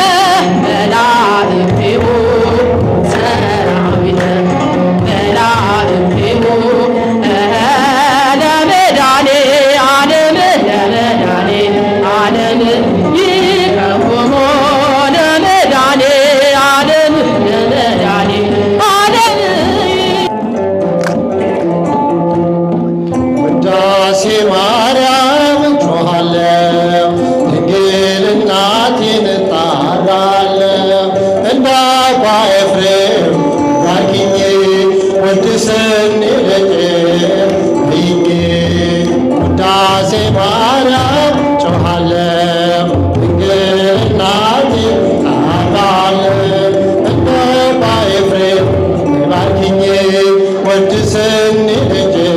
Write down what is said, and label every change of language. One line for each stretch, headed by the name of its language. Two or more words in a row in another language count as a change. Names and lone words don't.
Geez: መላእክቲሁ ሰራዊተ መላእክቲሁ ለመድኃኔ ዓለም ለመድኃኔ ዓለም ይቀውሙ ለመድኃኔ ዓለም ለመድኃኔ ዓለም
Amharic: ውዳሴ ማርያም እጮኻለሁ ድንግል እናቴን እጣራለሁ። እንደ አባ ኤፍሬም ባርኪኝ ወድሰኝ ልጄ ውዳሴ ማርያም እጮኻለሁ ድንግል እናቴን እጣራለሁ። እንደ አባ ኤፍሬም ባርኪኝ ወድሰኝ ልጄ